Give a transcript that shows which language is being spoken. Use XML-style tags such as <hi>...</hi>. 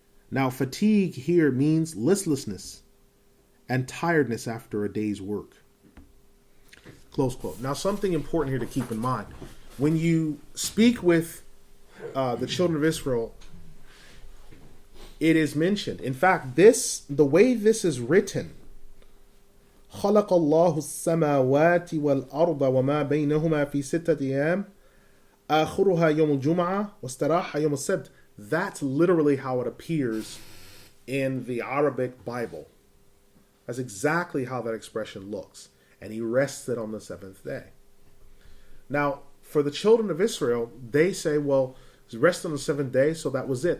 <en>Now fatigue here means listlessness and tiredness after a day's work. Close quote. Now something important here to keep in mind. When you speak with the children of Israel, it is mentioned. In fact, the way this is written,</en> <ar>خَلَقَ اللَّهُ السَّمَاوَاتِ وَالْأَرْضَ وَمَا بَيْنَهُمَا فِي سِتَّةِ أَيَّامٍ آخِرُهَا يَوْمُ الْجُمْعَةِ وَاسْتَرَاحَ يَوْمُ السَّبْتِ.</ar> <en>That's literally how it appears in the Arabic Bible. That's exactly how that expression looks. And He rested on the 7th day. Now, for the children of Israel, they say, well, He rested on the 7th day, so that was it.</en>